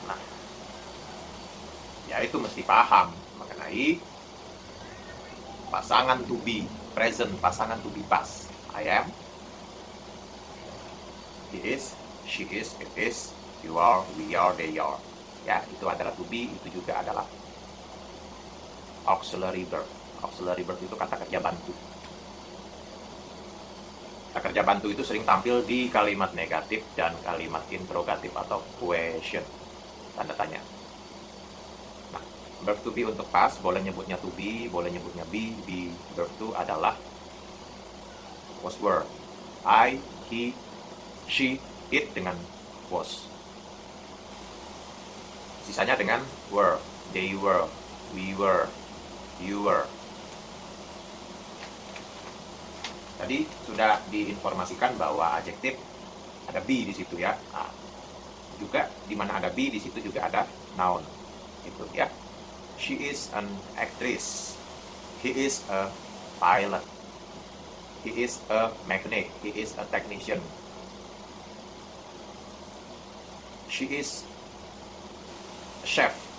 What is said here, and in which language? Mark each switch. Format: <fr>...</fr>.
<id>Nah, ya itu mesti paham mengenai pasangan to be present, pasangan to be past.</id> <en>I am, he is, she is, it is, you are, we are, they are.</en> <id>Ya, itu adalah to be, itu juga adalah auxiliary verb. Auxiliary verb itu kata kerja bantu. Kata kerja bantu itu sering tampil di kalimat negatif dan kalimat interrogatif atau question, tanda tanya. Nah, verb to be untuk past, boleh nyebutnya to be, boleh nyebutnya be. Verb to adalah was, were. I, he, she, it dengan was. Sisanya dengan were.</id> <en>They were, we were, you were.</en> <id>Tadi sudah diinformasikan bahwa adjektif ada be di situ ya. Nah, juga di mana ada be di situ juga ada noun. Itu ya.</id> <en>She is an actress. He is a pilot. He is a mechanic. He is a technician. She is a chef.</en>